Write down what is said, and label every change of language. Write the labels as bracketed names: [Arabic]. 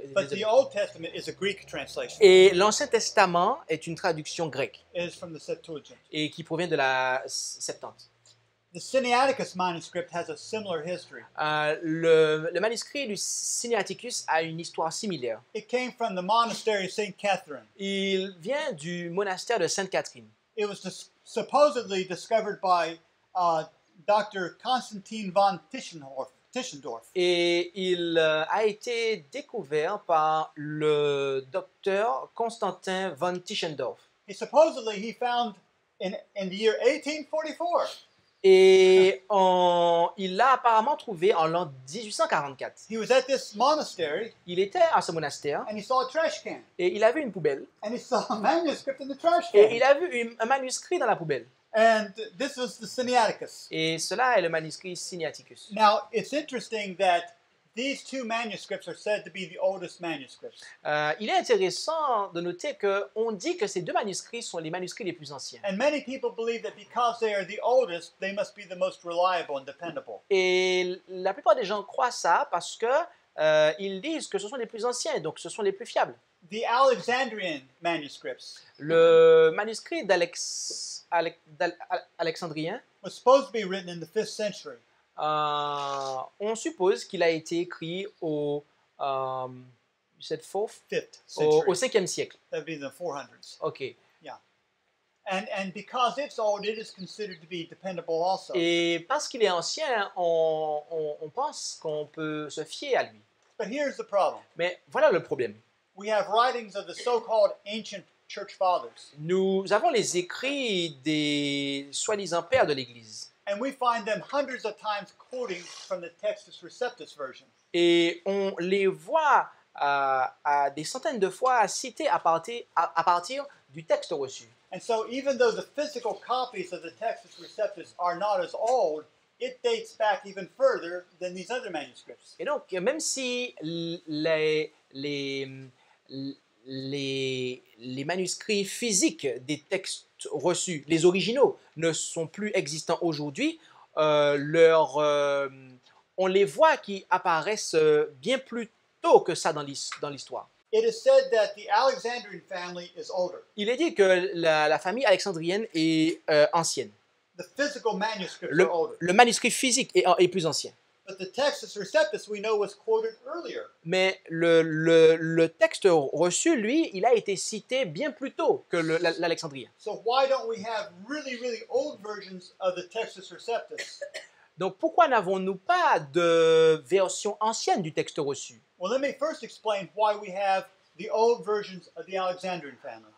[English] But the Old Testament is a Greek translation. [French] Et l'Ancien Testament est une traduction grecque [English] It is from the Septuagint. [French] et qui provient de la Septante. [English] The Sinaiticus manuscript has a similar history. [French] Le manuscrit du Sinaiticus a une histoire similaire. [English] It came from the monastery of St. Catherine. [French] Il vient du monastère de Sainte-Catherine. [English] It was supposedly discovered by Dr. Konstantin von Tischendorf. [French] Et il a été découvert par le docteur Constantin von Tischendorf. [English] He supposedly found in the year 1844 [French] Et il l'a apparemment trouvé en l'an 1844. [English] He was at this monastery [French] Il était à ce monastère [English] and he saw a trash can. [French] et il a vu une poubelle. [English] And he saw a manuscript in the trash [French] Et il [English] can. [French] a vu un manuscrit dans la poubelle. [English] And this was the Sinaiticus. [French] Et cela est le manuscrit Sinaiticus. [English] Now, it's interesting that these two manuscripts are said to be the oldest manuscripts. [French] Il est intéressant de noter qu'on dit que ces deux manuscrits sont les manuscrits les plus anciens. [English] And many people believe that because they are the oldest, they must be the most reliable and dependable. [French] Et la plupart des gens croient ça parce que ils disent que ce sont les plus anciens, donc ce sont les plus fiables. [English] The Alexandrian manuscripts [French] Le manuscrit d'Alexandrien, [English] was supposed to be written in the 5th century. [French] on suppose qu'il a été écrit au [English] 5th century. [French] 5e siècle. [English] That would be in the 400s. Ok. And because it's old, it is considered to be dependable also. [French] Et parce qu'il est ancien, on pense qu'on peut se fier à lui. [English] But here's the problem. [French] Mais voilà le problème. [English] We have writings of the so-called ancient church fathers. [French] Nous avons les écrits des soi-disant pères de l'Église. [English] And we find them hundreds of times quoting from the Textus Receptus version. [French] Et on les voit à des centaines de fois cités à partir du texte reçu. [English] And so even though the physical copies of the Textus Receptus are not as old, it dates back even further than these other manuscripts. [French] Et donc, même si les manuscrits physiques des textes reçus, les originaux, ne sont plus existants aujourd'hui, on les voit qui apparaissent bien plus tôt que ça dans l'histoire. [English] It is said that the Alexandrian family is older. [French] Il est dit que la famille alexandrienne est ancienne. [English] The physical manuscripts are older. [French] Le manuscrit physique est plus ancien. [English] But the Textus Receptus we know was quoted earlier. [French] Mais le texte reçu, lui, il a été cité bien plus tôt que l'alexandrien. [English] So why don't we have really, really old versions of the Textus Receptus? [French] Donc pourquoi n'avons-nous pas de version ancienne du texte reçu? [English] Well, let me first explain why we have the old versions of the Alexandrian family.